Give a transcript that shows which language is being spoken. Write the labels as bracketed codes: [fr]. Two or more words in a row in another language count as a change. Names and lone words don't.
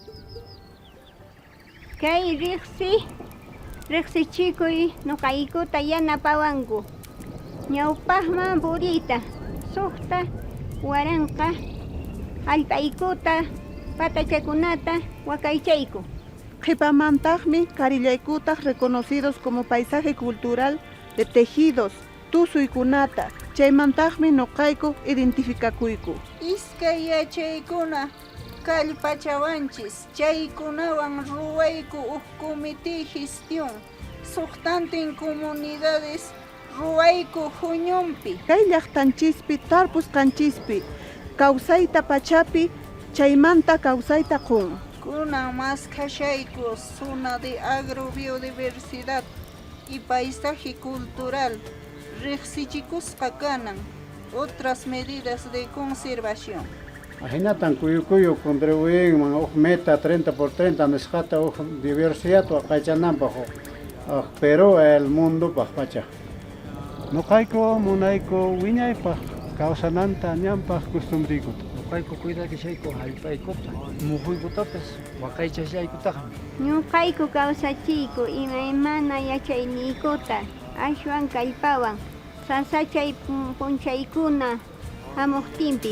[qu] Kay riqsichikuy nuqaykuta yanapawanku. Ñawpaqman puriyta, suqta, waranqa, allpaykuta, patachakunata waqaychayku. Qhipamantaqmi karillaykutaq [es] reconocidos como paisaje cultural de tejidos, [qu] tusuykunata. Chaymantaqmi nuqayku identifikakuyku. Iskay yachaykuna kallpachawanchis, chaykunawan ruwayku [es] comité gestión, [qu] suqtantin comunidades ruwayku huñunpi. Kay llaqtanchispi tarpusqanchispi kawsayta pachapi chaymanta kawsayta qun. Kunan más kashayku [es] zona de agrobiodiversidad y paisaje cultural [qu] riqsichikusqa kanan [es] otras medidas de conservación. [qu] Hinatan kuyukuyu contribuyen uq meta 30 por 30 nisqata uq diversidad waqaychananpaq Perú [es] el mundo [qu] pacha. Nuqayku munayku wiñaypaq kawsananta ñanpaq costumbriykuta. Nuqayku cuidarishayku hallp'aykuta, muhuykutapis waqaychashaykutaqmi. Ñuqayku kawsachiyku imaymana yachayniykuta, ashwan kallpawan, sasachay punchaykuna hamuqtinpis.